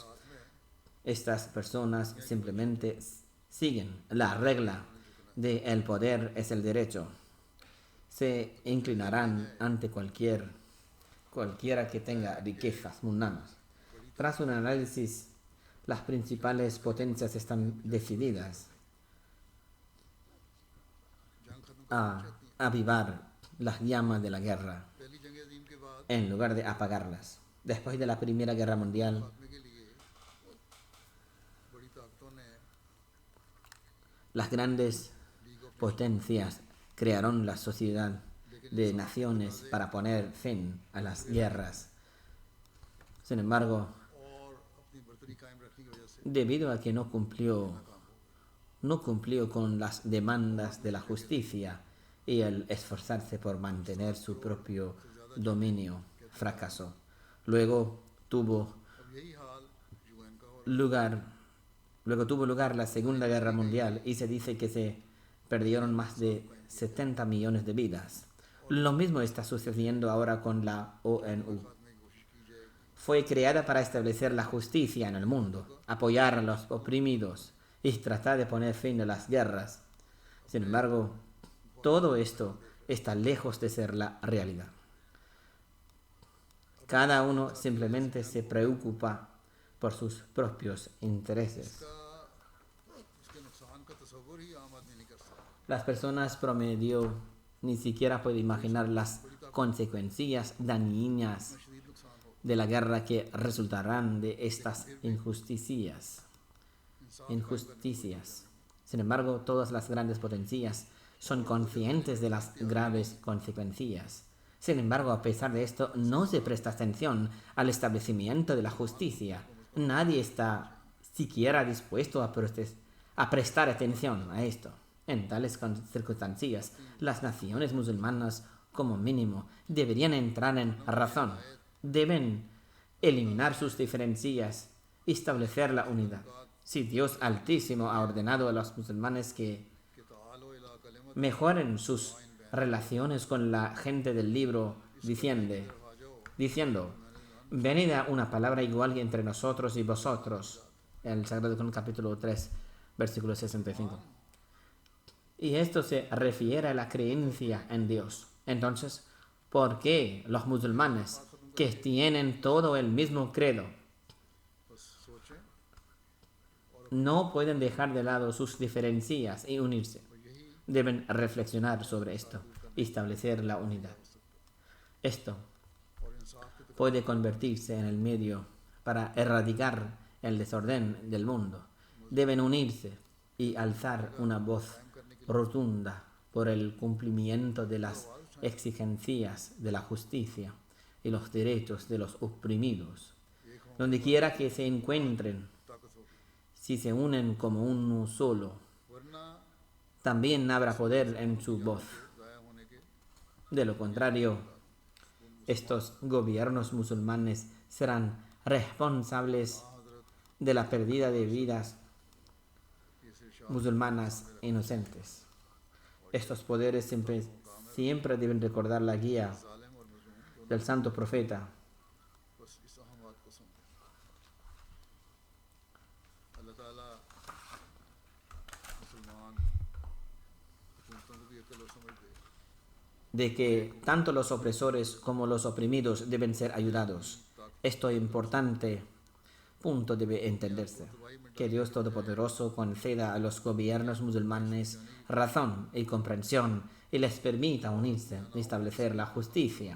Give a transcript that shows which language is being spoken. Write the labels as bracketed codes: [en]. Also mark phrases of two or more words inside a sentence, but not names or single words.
[es] Estas personas simplemente siguen la regla de el poder es el derecho. Se inclinarán ante cualquiera que tenga riquezas mundanas. Tras un análisis, las principales potencias están decididas [ur] جنگ ختم [es] a avivar las llamas de la guerra [ur] پہلی جنگ عظیم کے بعد [es] en lugar de apagarlas. Después de la Primera Guerra Mundial, [ur] خاتمے کے لیے بڑی طاقتوں نے [es] las grandes potencias crearon la sociedad de naciones para poner fin a las guerras. Sin embargo, [ur] اور اپنی برتری قائم رکھنے کی وجہ سے [es] debido a que no cumplió con las demandas de la justicia y el esforzarse por mantener su propio dominio, fracasó. Luego tuvo [ur] اب یہی حال یو این کا ہو [es] Luego tuvo lugar la Segunda Guerra Mundial y se dice que se perdieron más de 70 millones de vidas. Lo mismo está sucediendo ahora con la ONU. [ur] خاتمے کی کوشش کی جائے گی [es] Fue creada para establecer la justicia en el mundo, apoyar a los oprimidos y tratar de poner fin a las guerras. Sin embargo, todo esto está lejos de ser la realidad. Cada uno simplemente se preocupa por sus propios intereses. [ur] اس کے نقصان کا تصور ہی عام آدمی نہیں کر سکتا [es] Las personas promedio ni siquiera pueden imaginar las consecuencias dañinas [ur] شدید نقصان ہو [es] de la guerra que resultarán de estas injusticias. Sin embargo, todas las grandes potencias son conscientes de las graves consecuencias. Sin embargo, a pesar de esto, no se presta atención al establecimiento de la justicia. Nadie está siquiera dispuesto a prestar atención a esto. En tales circunstancias, las naciones musulmanas, como mínimo, deberían entrar en razón. Deben eliminar sus diferencias y establecer la unidad. Si Dios Altísimo ha ordenado a los musulmanes que [ar] कि تعالوا إلى كلمة [es] mejoren sus relaciones con la gente del libro, diciendo, venid a una palabra igual entre nosotros y vosotros. El Sagrado Corán capítulo 3, versículo 65. Y esto se refiere a la creencia en Dios. Entonces, ¿por qué los musulmanes que tienen todo el mismo credo [ur] بس سوچیں [es] no pueden dejar de lado sus diferencias y unirse? Deben reflexionar sobre esto y establecer la unidad. Esto [ur] اور انصاف کے [es] puede convertirse en el medio para erradicar el desorden del mundo deben unirse y alzar una voz rotunda por el cumplimiento de las exigencias de la justicia y los derechos de los oprimidos. Donde quiera que se encuentren, [ur] طاقت ہوگی, [es] si se unen como uno solo, [ur] वरना [es] también habrá poder en su voz. [ur] ضائع ہونے کے [es] De lo contrario, estos gobiernos musulmanes serán responsables de la pérdida de vidas musulmanas inocentes. Estos poderes siempre deben recordar la guía [ur] ظالم اور مظلوم [es] del santo profeta. [ur] بس اس اہم بات کو سمجھیں. اللہ تعالیٰ مسلمان حکومتوں کو بھی عقل اور سمجھ دے, [es] De que tanto los opresores como los oprimidos deben ser ayudados. Esto importante punto debe entenderse. Que Dios Todopoderoso conceda a los gobiernos musulmanes razón y comprensión y les permita unirse y establecer la justicia.